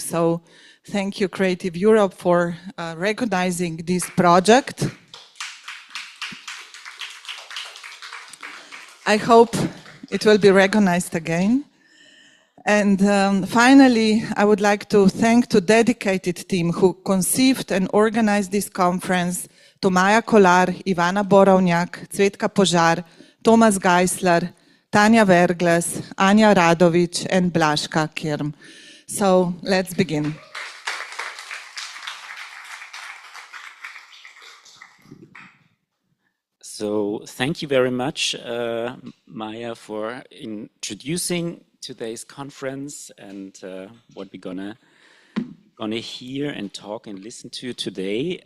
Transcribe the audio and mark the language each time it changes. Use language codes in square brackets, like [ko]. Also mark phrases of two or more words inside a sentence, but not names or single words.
[en] So thank you, Creative Europe, for recognizing this project. I hope it will be recognized again. And finally, I would like to thank the dedicated team who conceived and organized this conference, to Maja Kolar, Ivana Borovnjak, Cvetka Požar, Thomas Geisler, Tanja Vergles, Anja Radovic, and Blaška Kirm. So let's begin. So thank you very much, Maya, for introducing today's conference and what we're gonna hear and talk and listen to today.